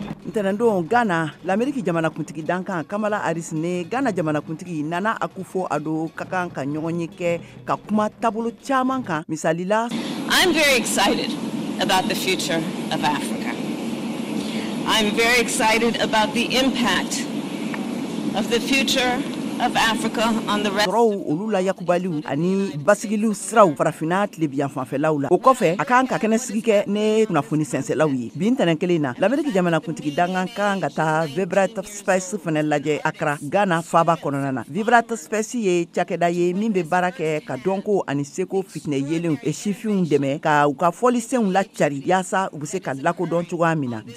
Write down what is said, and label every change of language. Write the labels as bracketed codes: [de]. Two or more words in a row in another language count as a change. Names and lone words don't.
[bm] ntene don Ghana l'Ameriki Djamana Kuntigi Danka Kamala ne Ghana Djamana Kuntigi nana akufo ado kakan ka ɲɔgɔn ye kɛ ka kuma tabolo caman kan misali la. [en] I'm very excited about the future of Africa. I'm very excited about the impact of the future of Africa on the rest. [bm] Sɔrɔw olu la yakubaliw ani basigiliw siraw farafinna tilebiyan fanfɛlaw la. O kɔfɛ a kan ka kɛnɛ sigi kɛ ne kunnafoni sɛnsɛlaw ye. Bi ntɛnɛn kelen na l'Ameriki Djamana Kuntigi Danka kan ka taa Vibrant Space fɛnɛ lajɛ Accra, Ghana faaba kɔnɔna na. Vibrant Space ye cakɛda ye min bɛ baara kɛ ka dɔnko ani seko fitinɛ yelenw sifinw dɛmɛ ka u ka fɔlisenw lacari yaasa u bɛ se ka lakodɔn cogoya min na.